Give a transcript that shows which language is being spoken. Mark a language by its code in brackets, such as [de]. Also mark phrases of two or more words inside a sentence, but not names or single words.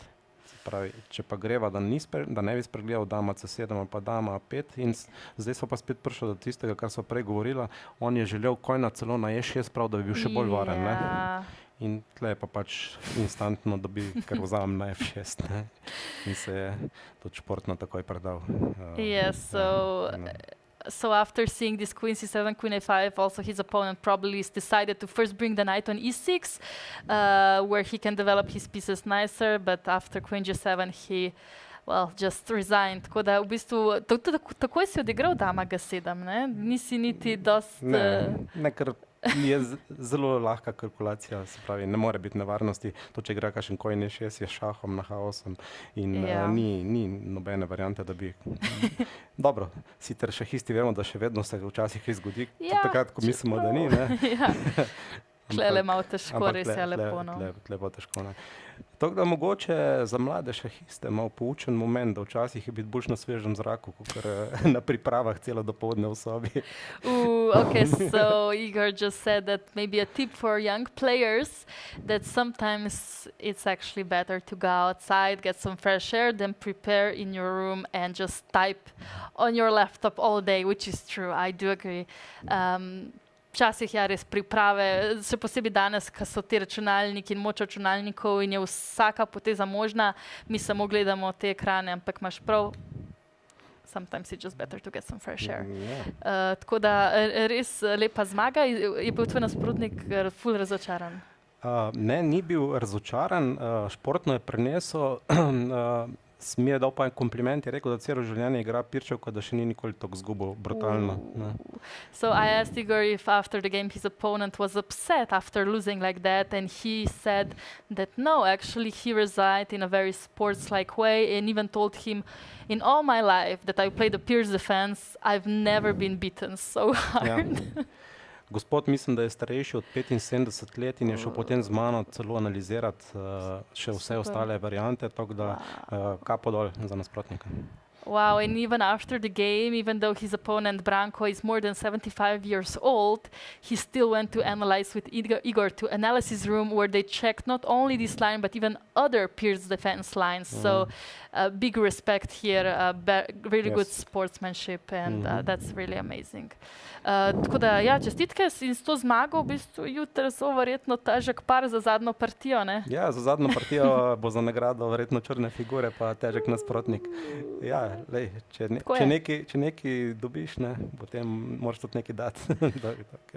[sl] Se pravi, če pa greva, da ne bi spregledal dama C7 ali pa dama A5 in zdaj so pa spet prišli do tistega, kar so prej govorila, on je želel kojna celo na E6, prav, da bi bil še bolj varen, ne? In tle je pa pač instantno dobi, ker vzamem na F6, ne? In se je tudi športno takoj predal. [en] Yes, so after seeing this Queen C7, Queen A5, also his opponent probably decided to first bring the knight on E6, where he can develop his pieces nicer, but after Queen G7 he, well, just resigned. [sl] Tako da v bistvu, takoj si odigral dama G7, ne? Nisi niti dost... Ne, ker je zelo lahka kalkulacija, se pravi, ne more biti nevarnosti. To, če igra kakšen [en] Queen E6, [sl] je šahom na H8 in ni nobene variante, da bi... Dobro, sicer šahisti vemo, da še vedno se včasih kaj zgodi, takrat, ko mislimo, da ni, ne? Tle malo težko, res je lepo, no. Tle pa težko, ne. Tako da mogoče za mlade šahiste malo poučen moment, da včasih je biti bolj na svežem zraku, kot na pripravah celo dopoldne v sobi. [en] Okay, so Igor just said that maybe a tip for young players, that sometimes it's actually better to go outside, get some fresh air, than prepare in your room and just type on your laptop all day, which is true, I do agree. [sl] Včasih ja res priprave, še posebej danes, ko so ti računalniki in moč računalnikov in je vsaka poteza možna, mi samo gledamo te ekrane, ampak imaš prav, [en] sometimes it's just better to get some fresh air. [sl] Tako da res lepa zmaga. Je bil tvoj nasprotnik ful razočaran? Ne, ni bil razočaran, športno je prenesel. Mi je dal pa en kompliment, je rekel, da celo življenje igra pirčevko, da še ni nikoli tako zgubil, brutalno. [en] So I asked Igor if after the game his opponent was upset after losing like that, and he said that no, actually he resigned in a very sports-like way, and even told him, in all my life that I played the Pierce defense, I've never been beaten so hard. Ja. [sl] Gospod, mislim, da je starejši od 75 let in je šel potem z mano celo analizirati še vse ostale variante, tako da kapo dol za nasprotnika. [en] Wow, and even after the game, even though his opponent Branko is more than 75 years old, he still went to analyze with Igor to analysis room where they checked not only this line, but even other Pierce defense lines. So big respect here, really good sportsmanship, and that's really amazing. [sl] Tako da, ja, čestitke in s to zmago v bistvu jutri so verjetno težek par za zadnjo partijo, ne? Ja, za zadnjo partijo bo za nagrado verjetno črne figure, pa težek nasprotnik. Ja, lej, če nekaj dobiš, ne, potem moraš tudi nekaj dati.